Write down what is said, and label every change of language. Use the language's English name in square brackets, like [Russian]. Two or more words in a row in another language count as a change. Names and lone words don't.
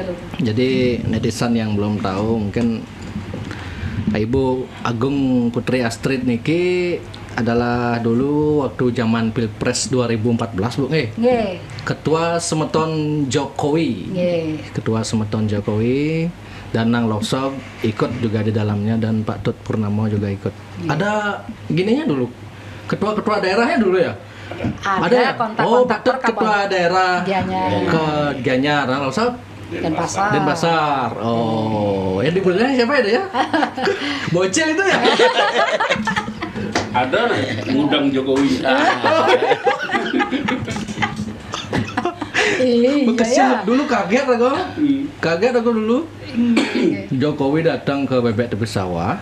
[Indonesian] Jadi netizen yang belum tahu mungkin Ibu Agung Putri Astrid niki adalah dulu waktu zaman Pilpres 2014 Bu. Nggih. Ketua Semeton Jokowi. Nggih. Ketua Semeton Jokowi dan Nang Losok ikut juga di dalamnya dan Pak Tut Purnamo juga ikut. Ada gininya dulu. Ketua-ketua daerahnya dulu ya? Ada ya? kontak-kontak Oh, Pak Tut ketua daerah Gianyar. ke Gianyar, Nang Losok Denpasar. Denpasar. Oh, yang dibelinya siapa itu ya? Bocil itu ya? Ada ngundang Jokowi. Kecil dulu kaget aku dulu. Jokowi datang ke Bebek Tepi Sawah.